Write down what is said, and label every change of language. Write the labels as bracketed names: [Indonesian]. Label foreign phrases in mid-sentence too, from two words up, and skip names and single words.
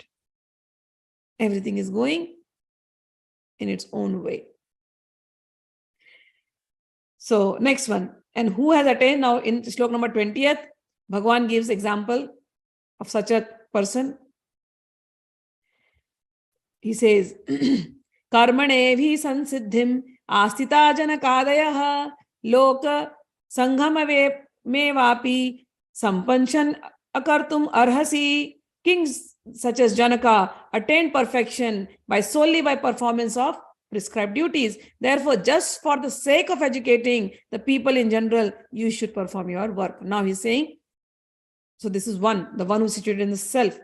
[English] Everything is going in its own way. So next one. And who has attained now in Shloka number 20th? Bhagwan gives example of such a person. He says, [Sanskrit] Karmanevi sansiddhim astita janakadayaha loka sanghama mevapi sampanchen akartum arhasi. [English] Kings such as Janaka attained perfection solely by performance of prescribed duties. Therefore, just for the sake of educating the people in general, you should perform your work. Now he's saying, so this is one, the one who's situated in the self.